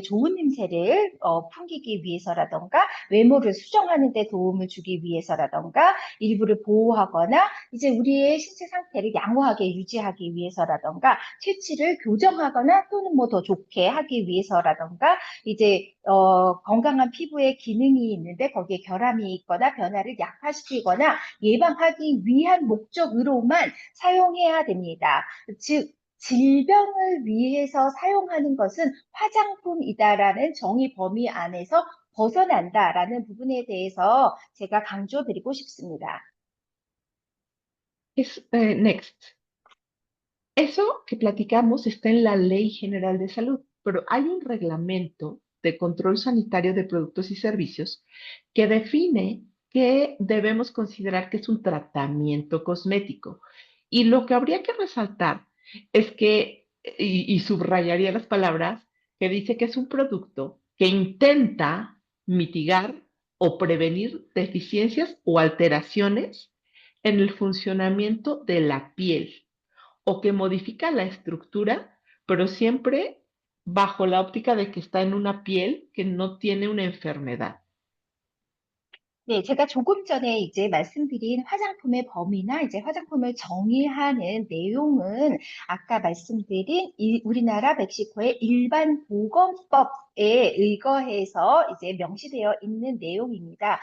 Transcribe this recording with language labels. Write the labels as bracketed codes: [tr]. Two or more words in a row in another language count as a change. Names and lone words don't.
[ko] 좋은 냄새를 풍기기 위해서라던가 외모를 수정하는 데 도움을 주기 위해서라던가 일부를 보호하거나 이제 우리의 신체 상태를 양호하게 유지하기 위해서라던가 체취를 교정하거나 또는 뭐 더 좋게 하기 위해서라던가 이제 건강한 피부의 기능이 있는데 거기에 결함이 있거나 변화를 약화시키거나 예방하기 위한 목적으로만 사용해야 됩니다. 즉 질병을 위해서 사용하는 것은 화장품이다라는 정의 범위 안에서 벗어난다라는 부분에 대해서 제가 강조드리고 싶습니다. Next. [es] Eso que platicamos está en la Ley General de Salud, pero hay un reglamento de control sanitario de productos y servicios que define que debemos considerar que es un tratamiento cosmético. Y lo que habría que resaltar es que, y subrayaría las palabras, que dice que es un producto que intenta mitigar o prevenir deficiencias o alteraciones en el funcionamiento de la piel o que modifica la estructura, pero siempre bajo la óptica de que está en una piel que no tiene una enfermedad. [ko] 네, 제가 조금 전에 이제 말씀드린 화장품의 범위나 이제 화장품을 정의하는 내용은 아까 말씀드린 우리나라 멕시코의 일반 보건법에 의거해서 이제 명시되어 있는 내용입니다.